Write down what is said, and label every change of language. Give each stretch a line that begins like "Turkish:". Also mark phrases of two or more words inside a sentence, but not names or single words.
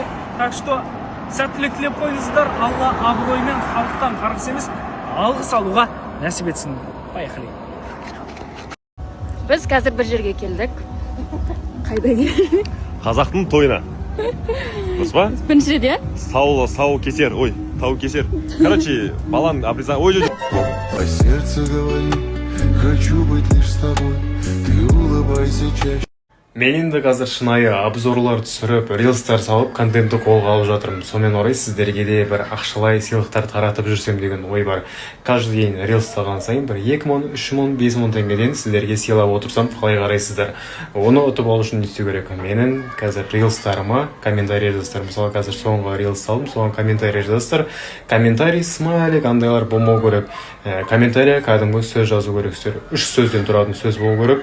Russian: Так что
Kazakh: сәттілік тілеп қойыңыздар. Алла абыроймен халықтан қарғыс емес, алғыс алуға нәсіп етсін.
Russian: Поехали.
Kazakh: Біз қазір бір жерге келдік. Қайда келдік? Қазақтың тойына. Дұрыс па? Біріншіде? Сау кесер, ой, тау кесер. Короче, балан обрезан. Ой,
Russian: по сердцу говори, хочу быть лишь с тобой, ты улыбайся чаще.
Kazakh: Мен енді қазір шынайы обзорлар түсіріп, рилстар салып, контентті қолға алып жатырмын. Сонымен орай сіздерге де бір ақшалай сыйлықтар таратып жүрсем деген ой бар.
Russian: Каждый день
Kazakh: рилс салған сайын бір 2 мың, 3 мың, 5 мың теңгеден сіздерге сыйлап отырсам, қалай қарайсыздар? Оны ұтып алу үшін не істеу керек? Менің қазір рилстарыма комментарий жазасыздар. Мысалы, қазір соңғы рилс салдым, соған комментарий жазасыздар. Комментарий, смайлик, андайлар болмау керек. Комментария кәдімгі сөз жазу керексіздер. 3 сөзден тұратын сөз болу керек.